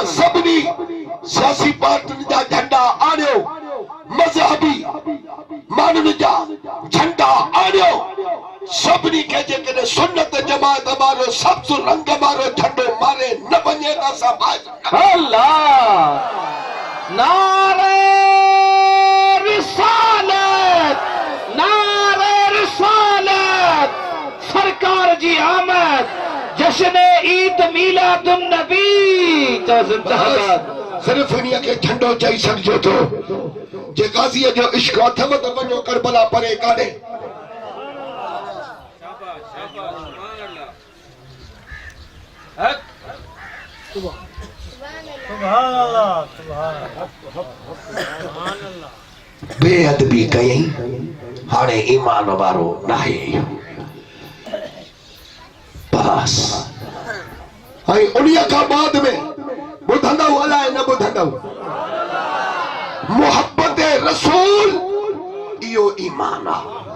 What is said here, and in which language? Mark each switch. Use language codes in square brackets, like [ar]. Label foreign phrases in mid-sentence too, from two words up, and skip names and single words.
[sd] सुभान सभिनी सियासी पार्टियुनि जा झंडा आणियो मज़हबी माण्हुनि जा झंडा आणियो सभिनी खे जेकॾहिं सुन्नत जमात वारो सब्ज़ रंग वारो झंडो मारे न वञे त असां बाज़ अल्लाह नारे रिसालत नारे रिसालत सरकार जी आमद जश्न ईद मीलादुन नबी तो जिंदाबाद सिर्फ इन्हीअ खे झंडो चई सघिजो थो जे गाज़ीअ जो इश्क अथव त वञो करबला परे कान्हे बेअदबी कयई हाणे ईमान वारो नाहे बस ऐं उन्हीअ खां बाद में ॿुधंदव अलाए न ॿुधंदव मोहब्बत रसूल इहो ईमान आहे